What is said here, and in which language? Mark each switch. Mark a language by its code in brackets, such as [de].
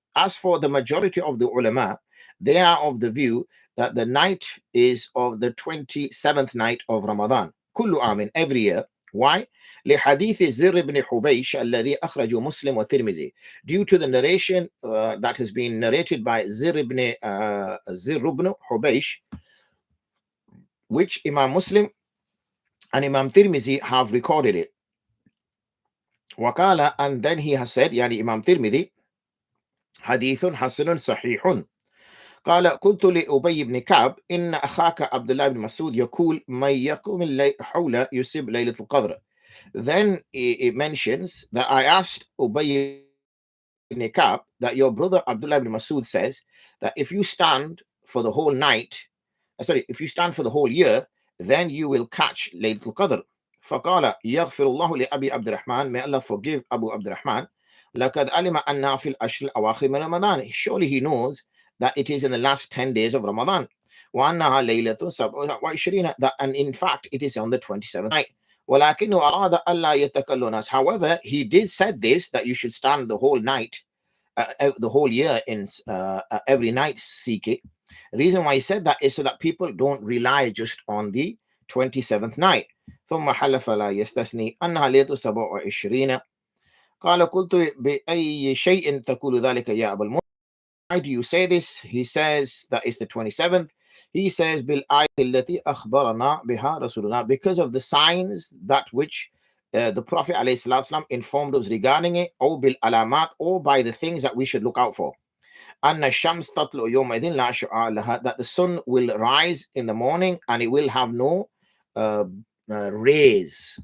[en] As for the majority of the ulama, they are of the view that the night is of the 27th night of Ramadan. [ar] كل عام, [en] every year. Why? [ar] لحديث زر بن حبيش الذي أخرجه مسلم والترمذي. [en] Due to the narration that has been narrated by زر بن حبيش, which Imam Muslim and Imam Tirmizi have recorded it. [ar] وقال, [en] and then he has said, يعني Imam Tirmidhi, [ar] حديث حسن صحيح. قال قلت لأبي بن كعب إن أخاك عبد الله بن مسعود يقول من يقوم حول يصيب ليلة القدر. [en] Then it mentions that I asked Ubay ibn Ka'b that your brother Abdullah ibn Masud says that if you stand for the whole night, if you stand for the whole year, then you will catch Laylatul Qadr. [ar] فقال يغفر الله لأبي عبد الرحمن, [en] may Allah forgive Abu Abd al-Rahman, [ar] لقد علم أنها في الأشهر الأواخر من رمضان. [en] Surely he knows that it is in the last 10 days of Ramadan. [ar] وأنها ليلة 27, [en] and in fact it is on the 27th night. [ar] ولكنه أراد ألا يتكل الناس. [en] However, he did said this, that you should stand the whole night, the whole year in every night seek it. The reason why he said that is so that people don't rely just on the 27th night. [ar] ثم حلف لا يستثني أنها ليلة 27. قال قلت بأي شيء تقول ذلك يا أبا المنذر. [en] Why do you say this? He says that it's the 27th. He says [ar] بالآية التي أخبرنا بها رسول الله, [en] because of the signs that which the Prophet ﷺ informed us regarding it, or [ar] بالعلامات, [en] or by the things that we should look out for. [ar] أن الشمس تطلع يومئذ لا شعاع لها, [en] that the sun will rise in the morning and it will have no rays.